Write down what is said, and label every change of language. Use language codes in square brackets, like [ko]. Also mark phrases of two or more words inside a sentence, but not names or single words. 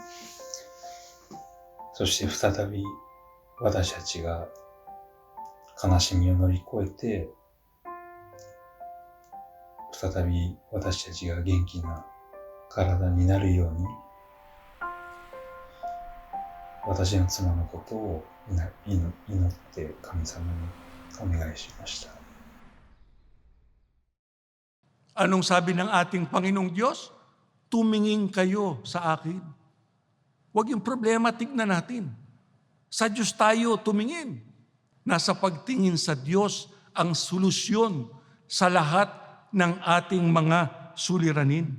[ja] そして再び私たちが悲しみを乗り越えて、再び私たちが元気な体になるように、私の妻のことを祈って神様にお願いしました。 [tl] Anong sabi ng ating Panginoong Diyos? Tumingin kayo sa akin. Huwag yung problema, tignan natin. Sa Diyos tayo tumingin. Nasa pagtingin sa Diyos ang solusyon sa lahat ng ating mga suliranin.